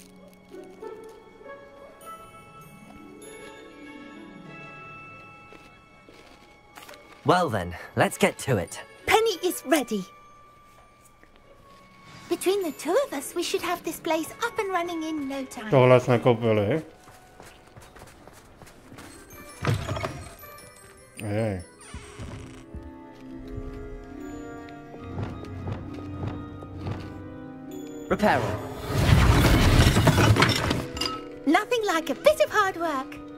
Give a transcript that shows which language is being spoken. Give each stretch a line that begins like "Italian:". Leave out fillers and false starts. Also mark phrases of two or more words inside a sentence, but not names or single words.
English: Well then, let's get to it. Penny is ready. Between the two of us, we should have this place up and running in no time.
Czech: Tohle jsme koupili.
English: Hey. Repair. Nothing like a bit of hard work.